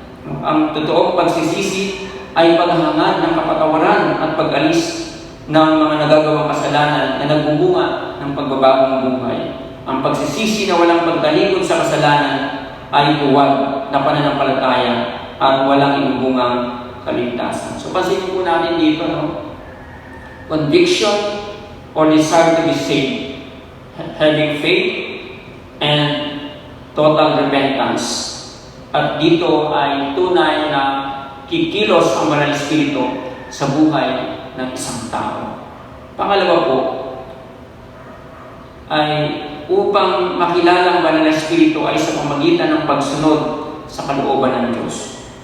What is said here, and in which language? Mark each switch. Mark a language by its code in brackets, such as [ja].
[tl] Ang totoong pagsisisi ay paghahangad ng kapatawaran at pag-alis ng mga nagagawang kasalanan na nagbubunga ng pagbabagong buhay. Ang pagsisisi na walang pagtalikod sa kasalanan ay huwag na pananampalataya at walang inubungang kaligtasan. So pansinin po natin dito, no? [en] Conviction or desire to be saved, having faith and total repentance. [tl] At dito ay tunay na kikilos ang banal na Espiritu sa buhay ng isang tao. Pangalawa po ay upang makilala ang banal na Espiritu ay sa pamamagitan ng pagsunod sa kalooban ng Diyos.